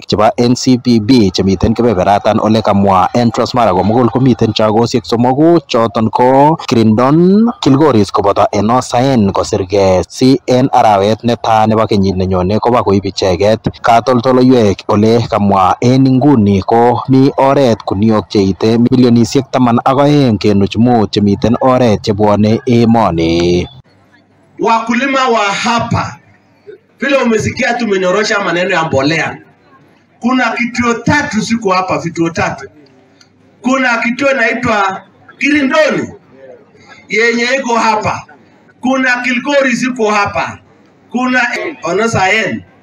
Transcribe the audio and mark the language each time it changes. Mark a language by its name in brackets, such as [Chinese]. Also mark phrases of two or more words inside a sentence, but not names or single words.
[Kalenjin] chebo NCPB chemiten kebeberatan ole kamwa en Transmara komugul komiten chagosiek somoku choton ko Kirindon, Kilgoris koboto Enosaen kosirgei si en arawet netai nebo kenyit nenyone koba koib icheket katoldoleiwek ole kamwa en inguni ko mi oret kuniok cheite milionisiek 12 chemiten oret chebwane emoni. [Swahili] Wakulima wa hapa vile umesikia tumenyorosha maneno ya mbolea. Kuna kituo 3 siku hapa, vituo 3. Kuna kituo inaitwa Kirindoni yenye iko hapa. Kuna Kilgori ziko hapa. Kuna Onosaen.